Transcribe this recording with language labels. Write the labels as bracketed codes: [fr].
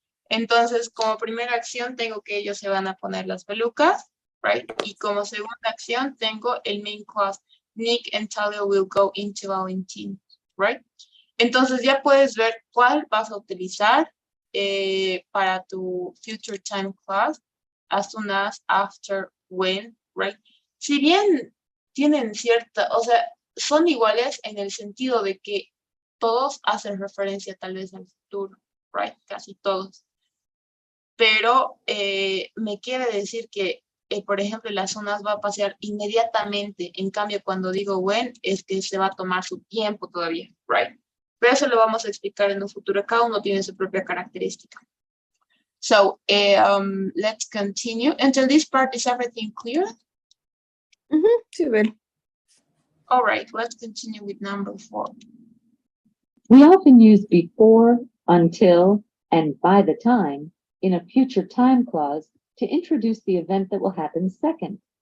[es] Entonces, como primera acción, tengo que ellos se van a poner las pelucas, [en] right? [es] Y como segunda acción, tengo el main clause. [en] Nick and Talia will go into Valentine, right? [es] Entonces, ya puedes ver cuál vas a utilizar para tu [en] future time clause, as soon as, after, when, right? [es] Si bien tienen cierta, o sea, son iguales en el sentido de que todos hacen referencia tal vez al futuro, [en] right? [es] Casi todos. Pero me quiere decir que, por ejemplo, las zonas va a pasear inmediatamente. En cambio, cuando digo when, es que se va a tomar su tiempo todavía, [en] right? [es] Pero eso lo vamos a explicar en un futuro. Cada uno tiene su propia característica. [en] So, let's continue. Until this part, is everything clear? [es] Sí, ver. [en] All right, let's continue with number 4. We often use before, until, and by the time in a future time clause to introduce the event that will happen second.